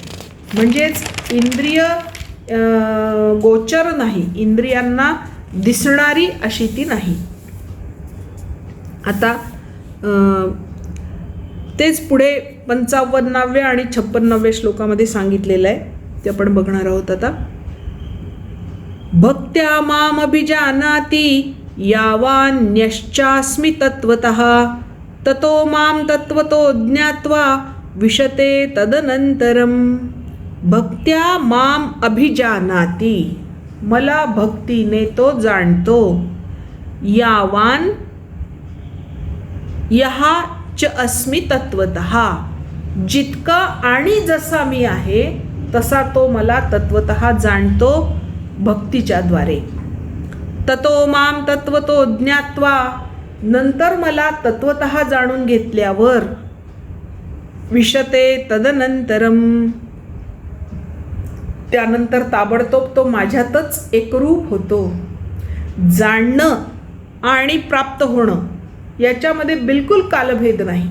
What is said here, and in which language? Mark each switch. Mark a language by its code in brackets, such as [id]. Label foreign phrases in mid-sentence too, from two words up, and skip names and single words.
[mr] म्हणजेच इंद्रिय गोचर नाही, इंद्रियांना दिसणारी अशी ती नाही. आता तेच पुढे 55व्या आणि 56व्या श्लोकामध्ये सांगितलेलं आहे, ते आपण बघणार आहोत आता. [sa] भक्त्या माम अभिजानाति यावान्यश्चास्मि तत्वतः ततो माम तत्वतो ज्ञात्वा विशते तदनंतरम. भक्त्या माम अभिजानाति, [mr] मला भक्तीने तो जाणतो. [sa] यावान यहा च अस्मि तत्वतः, [mr] जितका आणि जसा मी आहे तसा तो मला तत्वतः जाणतो भक्तीच्या द्वारे. [sa] ततो माम तत्वतो ज्ञात्वा, [mr] नंतर मला तत्वतः जाणून घेतल्यावर [sa] विशते तदनंतरम, [mr] त्यानंतर ताबडतोब तो माझ्यातच एकरूप होतो. जाणणं आणि प्राप्त होणं याच्यामध्ये बिलकुल कालभेद नाही.